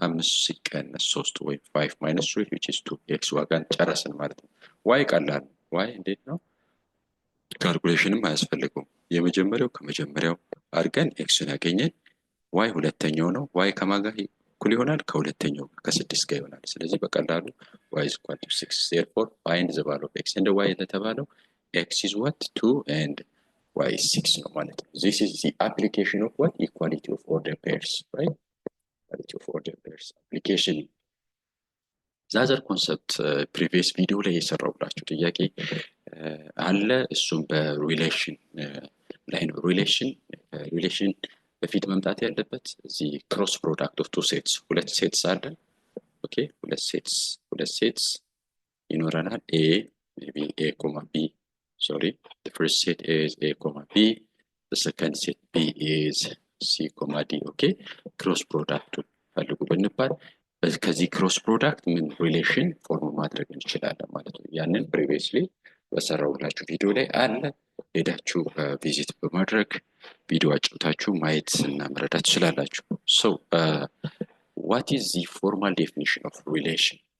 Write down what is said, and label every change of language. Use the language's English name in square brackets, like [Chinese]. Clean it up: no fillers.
[Amharic] 5 ሲቀነስ 3 ወይም 5 minus 3 which is 2 x ዋጋን ጨረስን ማለት ነው። y ቀላል ነው። y እንዴት ነው? ካልኩሌሽንም አያስፈልገውም። የመጀመሪያው ከመጀመሪያው አድርገን xን ያገኘን፣ y ሁለተኛው ነው። y ከማን ጋር እኩል ይሆናል? ከሁለተኛው ከ6 ጋር ይሆናል። ስለዚህ በቀላሉ [English] y is equal to 6. therefore find the value of x and y የተባለው x is what? 2 and y is 6 [Amharic] ነው ማለት ነው። [English] this is the application of what? equality of order pairs, right? equality of order pairs application. [Amharic] the other concept previous video ላይ የሰራሁላችሁ ጥያቄ አለ። እሱም በሪሌሽን ላይ ነው። ሪሌሽን በፊት መምጣት ያለበት እዚህ ክሮስ ፕሮዳክት ኦፍ ቱ ሴትስ፣ ሁለት ሴትስ አለ። ኦኬ፣ ሁለት ሴትስ ይኖረናል። [English] a maybe a comma b, sorry, the first set is a comma b, the second set b is c comma d. [Amharic] okay, ክሮስ ፕሮዳክቱን ፈልጉ ብንባል ከዚህ ክሮስ ፕሮዳክት ምን ሪሌሽን ፎርም ማድረግ እንችላለን ማለት ነው። ያንን previously በሰራሁላችሁ ቪዲዮ ላይ አለ። ሄዳችሁ ቪዚት በማድረግ ቪዲዮ አጭታችሁ ማየት እና መረዳት ትችላላችሁ። [English] so what is the formal definition of relation?